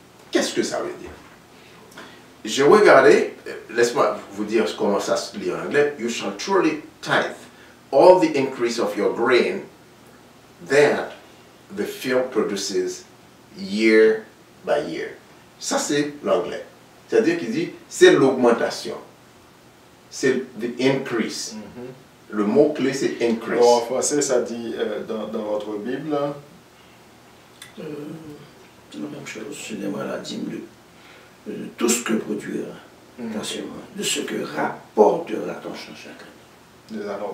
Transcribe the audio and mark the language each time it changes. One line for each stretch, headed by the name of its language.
French: Qu'est-ce que ça veut dire? Je regardais, laisse-moi vous dire comment ça se lit en anglais.
English: You shall truly tithe all the increase of your grain that the field produces year by year.
French: Ça, c'est l'anglais. C'est-à-dire qu'il dit, c'est l'augmentation. C'est the increase. Le mot-clé, c'est increase. Alors, en français, ça dit dans votre Bible. C'est la même chose. C'est la dîme de tout ce que produira ta semence, de ce que rapportera ton champ chaque année.